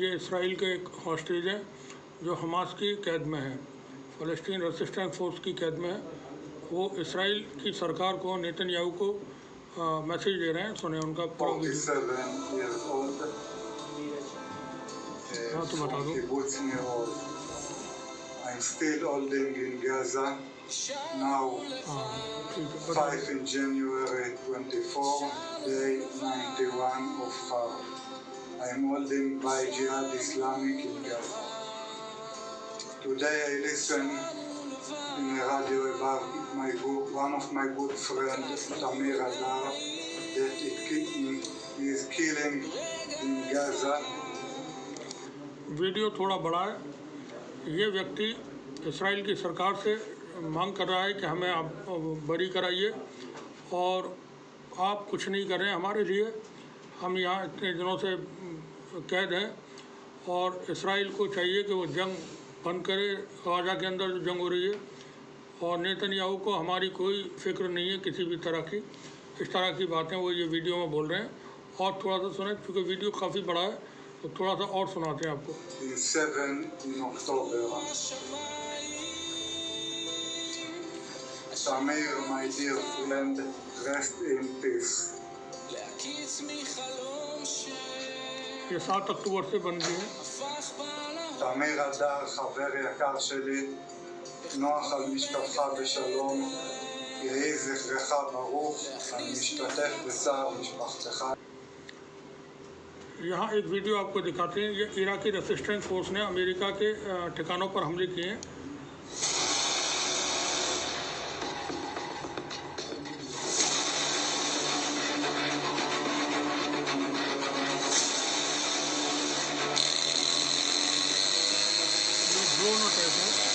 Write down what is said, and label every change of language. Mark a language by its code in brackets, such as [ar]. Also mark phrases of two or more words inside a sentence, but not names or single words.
[hi] ये इसराइल के एक हॉस्टेज हैं जो हमास की कैद में है, फ़लस्तीन [en] resistance force [hi] की कैद में है। वो इसराइल की सरकार को, नेतन्याहू को मैसेज दे रहे हैं। सुने उनका पूरा वीडियो। हाँ तो बता दो। [en] I'm still holding in Gaza now, 5 in January 24, day 91 of I am holding by Jihad Islamic in Gaza. Today I listen in the radio about one of my good friends, Tamir Adar, that he is killing in Gaza. [hi] वीडियो थोड़ा बड़ा है। ये व्यक्ति इसराइल की सरकार से मांग कर रहा है कि हमें आप बरी कराइए और आप कुछ नहीं कर रहे हैं हमारे लिए। हम यहाँ इतने दिनों से कैद हैं और इसराइल को चाहिए कि वो जंग बंद करे, गाज़ा के अंदर जो जंग हो रही है। और नेतन्याहू को हमारी कोई फ़िक्र नहीं है किसी भी तरह की। इस तरह की बातें वो ये वीडियो में बोल रहे हैं। और थोड़ा सा सुने, क्योंकि वीडियो काफ़ी बड़ा है तो थोड़ा सा और सुनाते हैं आपको। [en] 7 in October. Tamir, my dear friend, rest in peace. [hi] ये 7 अक्टूबर से बन गई है। [he] תמיר אדר, חבר יקר שלי, נוח על משכבך בשלום, יהי זכרך ברוך, אני משתתף בצער משפחתך. [hi] यहाँ एक वीडियो आपको दिखाते हैं। ये इराकी [en] resistance force [hi] ने अमेरिका के ठिकानों पर हमले किए हैं। ये ड्रोन अटैक है।